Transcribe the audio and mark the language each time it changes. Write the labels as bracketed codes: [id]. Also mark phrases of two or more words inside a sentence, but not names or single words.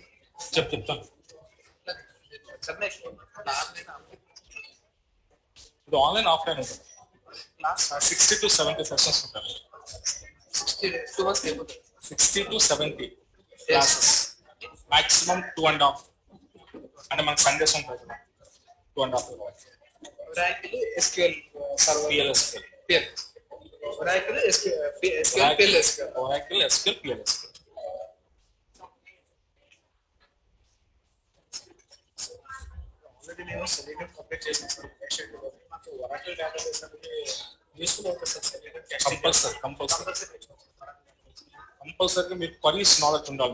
[en] Chap. The online offline Class 60 to 70 sessions. 60 days. 2 months table. 60 to 70 classes. Maximum 2.5. And among Sundays on 2.5 hours. Oracle SQL server. PLSQL. Oracle SQL PLSQL. Oracle SQL PLSQL. [te] నేను [en] select complete [te] చేశాను సార్. నెక్స్ట్ నాకు ఒరాకిల్ డేటాబేస్ అంటే యూస్ఫుల్ అవుతుంది సార్. కంపల్సరీ మీకు [en] queries knowledge [te] ఉండాలి.